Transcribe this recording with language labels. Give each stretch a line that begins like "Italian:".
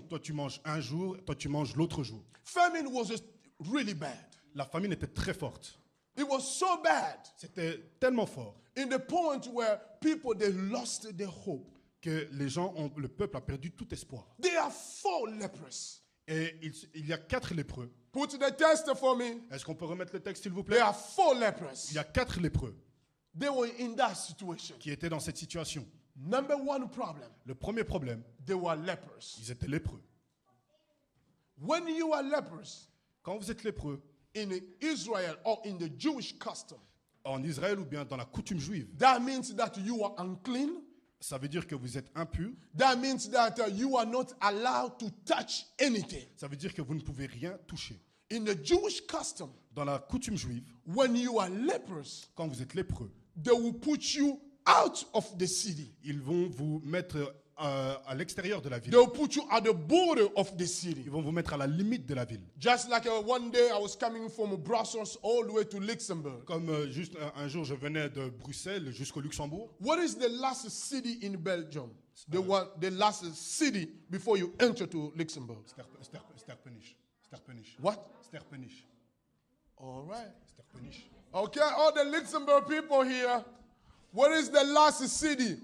French: Toi, tu manges un jour, toi, tu manges l'autre jour.
English: Famine was really bad.
French: La famine était très forte.
English: It was so bad
French: C'était tellement fort
English: in the point where people they lost their hope.
French: que le peuple a perdu tout espoir.
English: There are 4 lepers.
French: Et il y a 4 lépreux.
English: Put the text for me.
French: Est-ce qu'on peut remettre le texte, s'il vous plaît?
English: There are 4 lepers.
French: Il y a 4 lépreux
English: They were in that situation.
French: qui étaient dans cette situation.
English: Number one problem,
French: Le premier problème,
English: they were lepers.
French: ils étaient lépreux.
English: When you are lepers
French: Quand vous êtes lépreux,
English: in Israel or in the Jewish custom,
French: en Israël ou bien dans la coutume juive,
English: that means that you are unclean.
French: ça veut dire que vous êtes impur.
English: That means that you are not allowed to touch anything.
French: Ça veut dire que vous ne pouvez rien toucher.
English: In the Jewish custom,
French: Dans la coutume juive,
English: when you are lepers,
French: quand vous êtes lépreux,
English: they will put you out of the city.
French: ils vont vous mettre à l'extérieur de la ville.
English: They'll put you at the border of the city.
French: Ils vont vous mettre à la limite de la ville.
English: Just like one day I was coming from Brussels all the way to Luxembourg.
French: Comme juste un jour, je venais de Bruxelles jusqu'au Luxembourg.
English: What is the last city in Belgium? The last city before you enter to Luxembourg. Sterpenich. What? Sterpenich. All right. Sterpenich. Okay, all the Luxembourg people here. What is the last city?